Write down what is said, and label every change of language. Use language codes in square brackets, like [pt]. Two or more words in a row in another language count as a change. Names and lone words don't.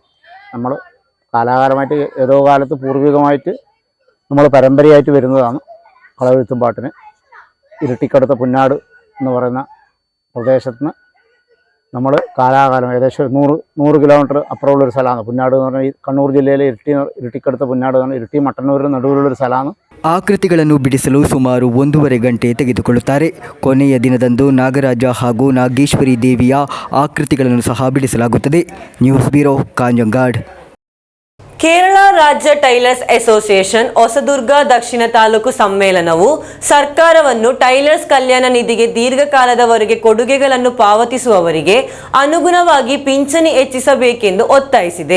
[ml] നമ്മൾ കാലാകാലമായിട്ട് ഏതോ കാലത്ത് പൂർവികമായിട്ട് നമ്മൾ പരമ്പരയായിട്ട് വരുന്നതാണ് കളവെഴുത്തും പാട്ടിന്. ഇരട്ടിക്കടുത്ത പുന്നാട് എന്ന് പറയുന്ന പ്രദേശത്ത് നിന്ന് നമ്മൾ കാലാകാലം ഏകദേശം 100 കിലോമീറ്റർ അപ്പുറമുള്ളൊരു സ്ഥലമാണ് പുന്നാട് എന്ന് പറഞ്ഞാൽ. ഈ കണ്ണൂർ ജില്ലയിലെ ഇരട്ടിക്കടുത്ത പുന്നാട് എന്ന് പറഞ്ഞാൽ ഇരട്ടി മട്ടന്നൂരിന് ನಡುವಿലുള്ളൊരു സ്ഥലമാണ്. [kn] ಆಕೃತಿಗಳನ್ನು ಬಿಡಿಸಲು ಸುಮಾರು 1.5 ಗಂಟೆ ತೆಗೆದುಕೊಳ್ಳುತ್ತಾರೆ. ಕೊನೆಯ ದಿನದಂದು ನಾಗರಾಜ ಹಾಗೂ ನಾಗೇಶ್ವರಿ ದೇವಿಯ ಆಕೃತಿಗಳನ್ನು ಸಹ ಬಿಡಿಸಲಾಗುತ್ತದೆ. ನ್ಯೂಸ್ ಬ್ಯೂರೋ ಕಾಂಜಂಗಾಡ್. ಕೇರಳ ರಾಜ್ಯ ಟೈಲರ್ಸ್ ಅಸೋಸಿಯೇಷನ್ ಹೊಸದುರ್ಗ ದಕ್ಷಿಣ ತಾಲೂಕು ಸಮ್ಮೇಳನವು ಸರ್ಕಾರವನ್ನು ಟೈಲರ್ಸ್ ಕಲ್ಯಾಣ ನಿಧಿಗೆ ದೀರ್ಘಕಾಲದವರೆಗೆ ಕೊಡುಗೆಗಳನ್ನು ಪಾವತಿಸುವವರಿಗೆ ಅನುಗುಣವಾಗಿ ಪಿಂಚಣಿ ಹೆಚ್ಚಿಸಬೇಕೆಂದು ಒತ್ತಾಯಿಸಿದೆ.